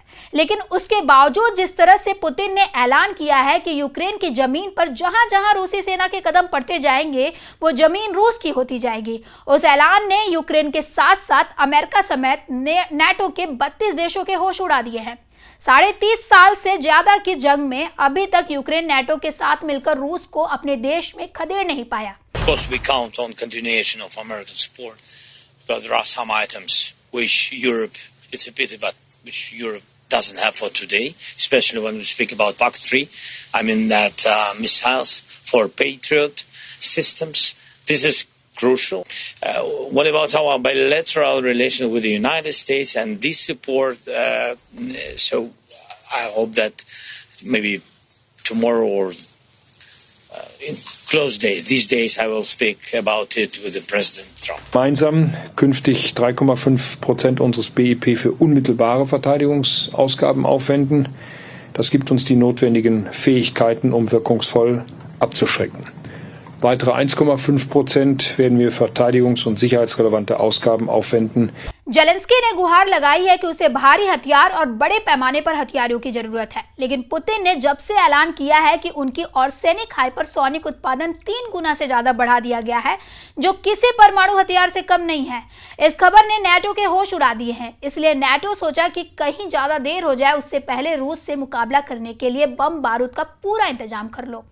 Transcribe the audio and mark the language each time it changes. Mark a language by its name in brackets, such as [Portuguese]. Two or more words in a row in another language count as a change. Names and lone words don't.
[Hindi] लेकिन उसके बावजूद जिस तरह से पुतिन ने ऐलान किया है कि यूक्रेन की जमीन पर जहां जहां रूसी सेना के कदम पड़ते जाएंगे वो जमीन रूस की होती जाएगी, उस ऐलान ने यूक्रेन के साथ साथ अमेरिका समेत नाटो के 32 देशों के होश उड़ा दिए हैं। 30.5 साल से ज्यादा की जंग में अभी तक यूक्रेन नाटो के साथ मिलकर रूस को अपने देश में खदेड़ नहीं पाया। [English] Of course, we count on continuation of American support, but there are some items which Europe, it's a pity, but which Europe doesn't have for today, especially when we speak about PAC-3. I mean that missiles for Patriot systems. This is crucial. What about our bilateral relation with the United States and this support? So I hope that maybe tomorrow or in close days, these days, I will speak about it with the President Trump. [German] Gemeinsam künftig 3,5% unseres BIP für unmittelbare Verteidigungsausgaben aufwenden. Das gibt uns die notwendigen Fähigkeiten, um wirkungsvoll abzuschrecken. Weitere 1,5% werden wir verteidigungs- und sicherheitsrelevante Ausgaben aufwenden. [Hindi] जेलेंस्की ने गुहार लगाई है कि उसे भारी हथियार और बड़े पैमाने पर हथियारों की जरूरत है, लेकिन पुतिन ने जब से ऐलान किया है कि उनकी ऑर्सेनिक हाइपरसोनिक उत्पादन 3 गुना से ज्यादा बढ़ा दिया गया है, जो किसी परमाणु हथियार से कम नहीं है। इस खबर ने नाटो के होश उड़ा दिए हैं, इसलिए नाटो सोचा कि कहीं ज्यादा देर हो जाए उससे पहले रूस से मुकाबला करने के लिए बम बारूद का पूरा इंतजाम कर लो।